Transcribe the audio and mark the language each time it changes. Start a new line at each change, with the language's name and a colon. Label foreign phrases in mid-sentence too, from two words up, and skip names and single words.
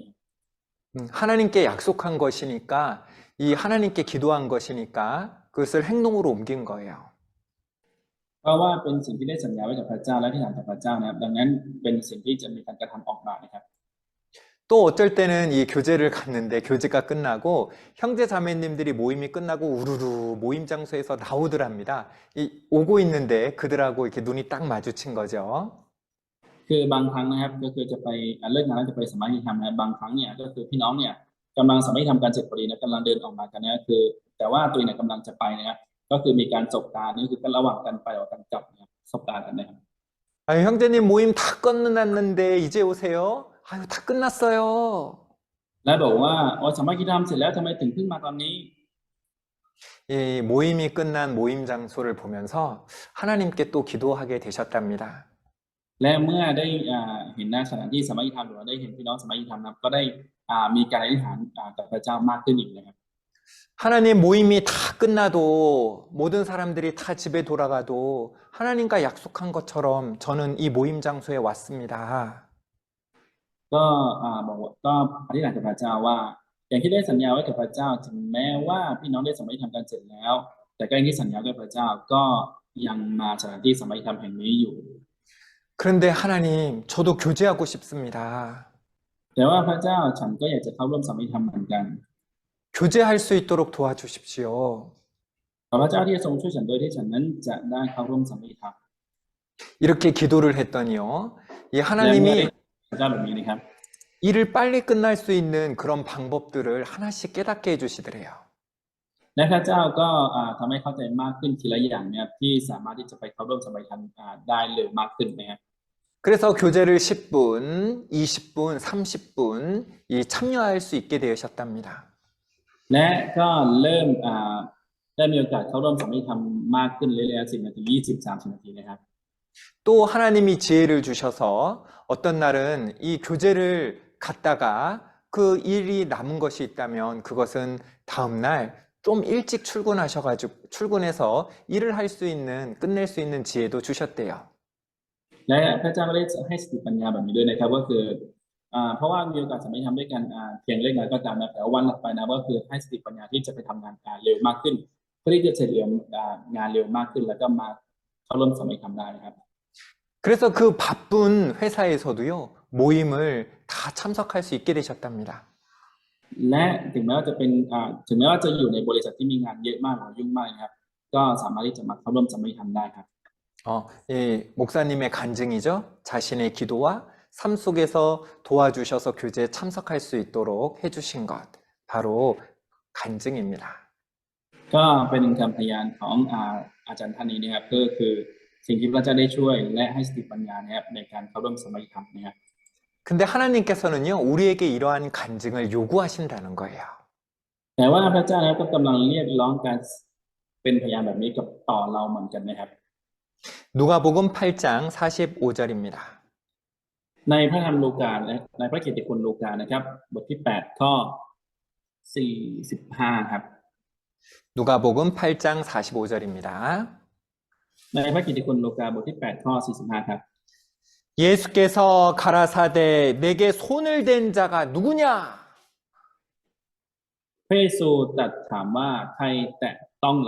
Korean: 하나님께 약속한 것이니까 이 하나님께 기도한 것이니까 그것을 행동으로 옮긴 거예요.
Thai: เพราะว่าเป็นสิ่งที่ได้สัญญาไว้กับพระเจ้าและที่ถามจากพระเจ้านะครับดังนั้นเป็นสิ่งที่จะมีการกระทำออกมานะครับ
Korean: 또 어쩔 때는 이 교제를 갔는데 교제가 끝나고 형제 자매님들이 모임이 끝나고 우르르 모임 장소에서 나오더랍니다. 오고 있는데 그들하고 이렇게 눈이 딱 마주친 거죠.
Thai: คือบางครั้งนะครับก็คือจะไปเลิกงานแล้วจะไปสมาคมนะบางครั้งเนี่ยก็คือพี่น้องเนี่ยกำลังสมาคมกันเสร็จพอดีนะกำลังเดินออกมากันนะคือแต่ว่าตัวเองเนี่ยกำลังจะไปนะครับก็คือมีการสบตานี่คือระหว่างกันไประหว่างกันกลับนะครับสบตากันนะครับ
Korean: 형제님 모임 다 끝났는데 이제 오세요? 아유, 다 끝났어요.
Thai: แล้วบอกว่าสมาคมเสร็จแล้วทำไมถึงเพิ่งมาตอนนี้
Korean: 이 모임이 끝난 모임 장소를 보면서 하나님께 또 기도하게 되셨답니다.
Thai: และเมื่อได้เห็นหน้าสถานที่สมาคมหรือว่าได้เห็นพี่น้องสมาคมนะครับก็ได้มีการอธิษฐานกับพระเจ้ามากขึ้นอีกนะครับ
Korean: 하나님 모임이 다 끝나도 모든 사람들이 다 집에 돌아가도 하나님과 약속한 것처럼 저는 이 모임 장소에 왔습니다.
Thai: ก็บอกว่าก็อธิษฐานกับพระเจ้าว่าอย่างที่ได้สัญญาไว้กับพระเจ้าถึงแม้ว่าพี่น้องได้สมาคมกันเสร็จแล้วแต่ก็ยังที่สัญญากับพระเจ้าก็ยังมาสถานที่สมาคมแห่งนี้อยู่
Korean: 그런데 하나님, 저도 교제하고 싶습니다.
Thai: แต่ว่าพระเจ้าฉันก็อยากจะเข้าร่วมสมาคมเหมือนกัน
Korean: 교제할 수 있도록 도와주십시오.
Thai: ขอพระเจ้าที่ทรงช่วยฉันโดยที่ฉันนั้นจะได้เข้าร่วมสมาคม
Korean: 이렇게 기도를 했더니요. 이
Thai: และเมื่อ
Korean: 하나님이
Thai: พระเจ้าแบบนี้นะครับ
Korean: 일을 빨리 끝날 수 있는 그런 방법들을 하나씩 깨닫게 해주시더래요.
Thai: และพระเจ้าก็ทำให้เข้าใจมากขึ้นทีละอย่างนะครับที่สามารถที่จะไปเข้าร่วมสมาคมได้เร็วมากขึ้นนะครับ
Korean: 그래서 교제를 10분, 20분, 30분 참여할 수 있게 되셨답니다.
Thai: และก็เริ่มได้มีโอกาสเข้าร่วมสมาคมมากขึ้นเรื่อยๆ10 นาที 20 30 นาทีนะครับ
Korean: 또 하나님이 지혜를 주셔서 어떤 날은 이 교제를 갔다가 그 일이 남은 것이 있다면 그것은 다음날 좀 일찍 출근해서 일을 할 수 있는, 끝낼 수 있는 지혜도 주셨대요.
Thai: และพระเจ้าก็ได้ให้สติปัญญาแบบนี้ด้วยนะครับก็คือเพราะว่ามีโอกาสสมาคมด้วยกันเพียงเล็กน้อยก็ตามนะแต่วันหลังไปนะก็คือให้สติปัญญาที่จะไปทำงานเร็วมากขึ้นเพื่อที่จะเสร็จงานเร็วมากขึ้นแล้วก็มาเข้าร่วมสมาคมได้นะครับ
Korean: 그래서 그 바쁜 회사에서도요, 모임을 다 참석할 수 있게 되셨답니다.
Thai: และถึงแม้ว่าจะอยู่ในบริษัทที่มีงานเยอะมากหรือยุ่งมากนะครับก็สามารถที่จะมาเข้าร่วมสมาคมได้ครับ
Korean: 이 목사님의 간증이죠. 자신의 기도와 삶 속에서 도와주셔서 교제에 참석할 수 있도록 해주신 것, 바로 간증입니다.
Thai: ก็เป็นคำพยานของอาจารย์ท่านนี้นะครับก็คือสิ่งที่พระเจ้าได้ช่วยและให้สติปัญญานะครับในการเข้าร่วมสมัยธรรมนะครับ
Korean: 근데 하나님께서는요, 우리에게 이러한 간증을 요구하신다는 거예요.
Thai: แต่ว่าพระเจ้านะครับก็กำลังเรียกร้องการเป็นพยานแบบนี้กับต่อเราเหมือนกันนะครับ
Korean: 누가복음 8장 45절입니다.
Thai: ในพระธรรมลูกาและในพระกิตติคุณลูกานะครับบทที่8ข้อ45ครับ
Korean: 누가복음 8장 45절입니다.
Thai: ในพระกิตติคุณลูกาบทที่8ข้อ45ครับ
Korean: 예수께서 가라사대 내게 손을 댄 자가 누구냐?
Thai: พระเยซูตรัสถามว่าใครแตะต้องเรา